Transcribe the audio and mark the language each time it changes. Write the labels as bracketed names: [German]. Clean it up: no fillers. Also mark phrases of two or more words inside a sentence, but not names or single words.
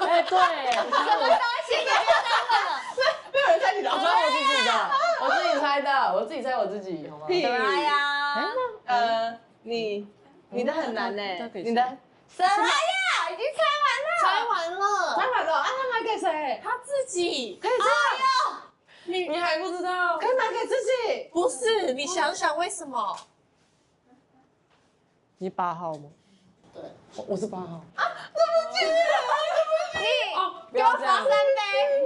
[Chinese] 什麼東西？沒有人猜你的，我猜我自己的，我自己猜的，我自己猜我自自己，好嗎？屁呀！你的很難呢，你的什麼呀？已經猜完了，啊，他買給誰？他自己。可以這樣？你還不知道？可以買給自己？不是，你想想為什麼？你8號嗎？對，我是8號。啊，對不起，給我罰3杯。